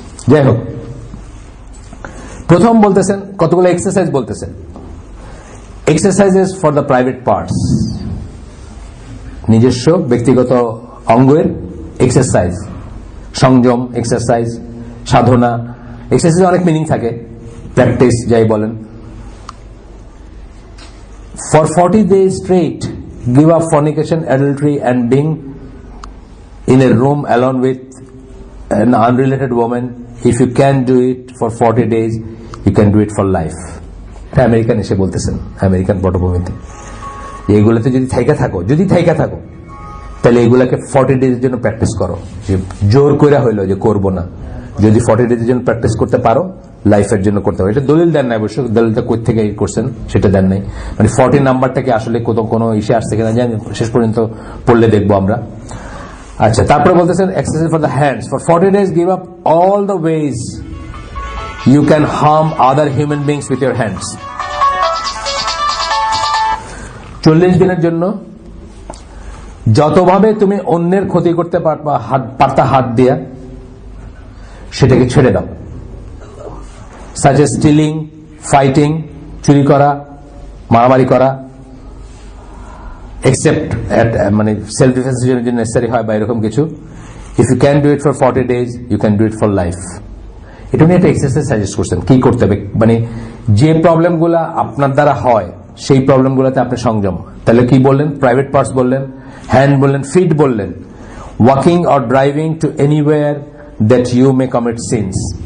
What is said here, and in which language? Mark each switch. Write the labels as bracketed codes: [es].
[bn] যাই হোক, প্রথম বলতেছেন কতগুলো এক্সারসাইজ বলতেছেন, [en] exercises for the private parts, [bn] নিজস্ব ব্যক্তিগত অঙ্গের এক্সারসাইজ, সংযম এক্সারসাইজ, সাধনা এক্সারসাইজ, অনেক মিনিং থাকে, প্র্যাকটিস যাই বলেন। [en] For 40 days straight, give up fornication, adultery, and being in a room alone with an unrelated woman. If you can do it for 40 days, you can do it for life. [bn] এটা American এসে বলতেছেন, American পটভূমিতে, এগুলোতে যদি থাইকা থাকো তাহলে এগুলাকে 40 ডেজের জন্য প্র্যাকটিস করো। যে জোর করে হইলো যে করবো না, যদি 40 ডেজের জন্য প্র্যাকটিস করতে পারো, লাইফের জন্য করতে পারো। এটা দলিল দেন নাই অবশ্য, দলিলটা কই থেকে করছেন সেটা দেন নাই, মানে 40 নাম্বারটাকে আসলে কোনো ইসে আসছে কিনা জানি, শেষ পর্যন্ত পড়লে দেখবো আমরা। আচ্ছা, তারপরে বলতেছেন [en] Exercise for the hands for 40 days give up all the ways you can harm other human beings with your hands. [bn] 40 দিনের জন্য যতভাবে তুমি অন্যের ক্ষতি করতে পারতা হাত দিয়া সেটাকে ছেড়ে দাও। [en] such as stealing, fighting, [bn] চুরি করা, মারামারি করা, except মানে সেলফ ডিফেন্সের জন্য নেসেসারি হয় বা এরকম কিছু। [en] if you can do it for 40 days you can do it for life. [bn] এটা নিয়ে একটা এক্সারসাইজ সাজেস্ট করছেন কি করতে হবে, মানে যে প্রবলেমগুলো আপনার দ্বারা হয় সেই প্রবলেমগুলোতে আপনি সংযম। তাহলে কি বললেন? [en] Private parts বললেন, hand বললেন, feet বললেন, walking or driving to anywhere that you may commit sins.